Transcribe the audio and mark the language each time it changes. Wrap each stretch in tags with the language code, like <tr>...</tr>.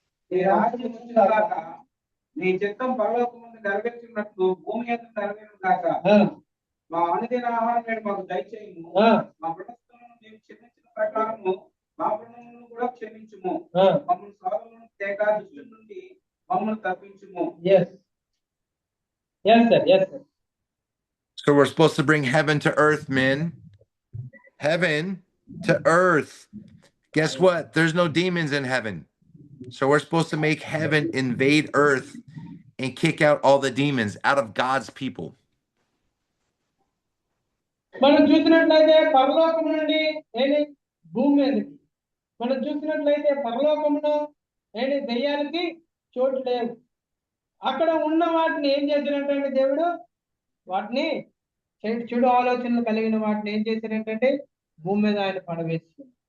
<te>నీ రాజ్యం వచ్చుగాక, నీ చిత్తం పరలోకమందు నెరవేర్చున్నట్లు భూమి మీద నెరవేరును గాక. మా అనుదిన ఆహారం నేడు మాకు దయచేయము. మా రుణస్థులను మేము క్షమించిన ప్రకారము మా రుణములను కూడా క్షమించుము. మమ్మల్ని శోధనలను తేక దుష్టుల నుండి మమ్మల్ని తప్పించుము.</te> <en>Yes sir. So we're supposed to bring heaven to earth, men. Heaven to earth. Guess what? There's no demons in heaven. So we're supposed to make heaven invade earth and kick out all the demons out of God's people.</en> <te>మనం చూసినట్లయితే పరలోకం నుండి భూమి మీదకి మనం చూసినట్లయితే పరలోకంలో దెయ్యాలకి చోటు లేవు. అక్కడ ఉన్న వాటిని ఏం చేసినట్టంటే దేవుడు వాటిని చెడు ఆలోచనలు కలిగిన వాటిని ఏం చేసినట్టంటే భూమి మీద ఆయన పడవేసి.</te>